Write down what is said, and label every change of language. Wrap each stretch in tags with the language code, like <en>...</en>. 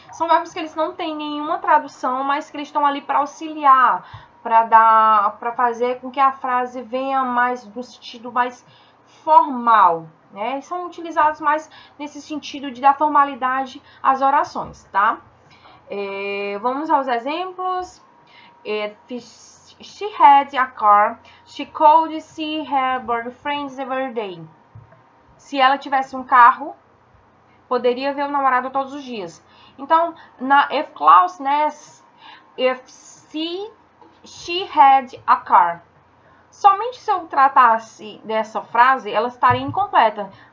<pt>São verbos que eles não têm nenhuma tradução, mas que eles estão ali para auxiliar, para fazer com que a frase venha mais do sentido mais formal, né? Eles são utilizados mais nesse sentido de dar formalidade às orações, tá? Vamos aos exemplos.</pt> <en>If she had a car, she could see her boyfriends every day.</en> <pt>Se ela tivesse um carro, poderia ver o namorado todos os dias. Então, na</pt> <en>if clause,</en> <pt>né?</pt> <en>If she had a car.</en> <pt>Somente se eu tratasse dessa frase, ela estaria incompleta.</pt>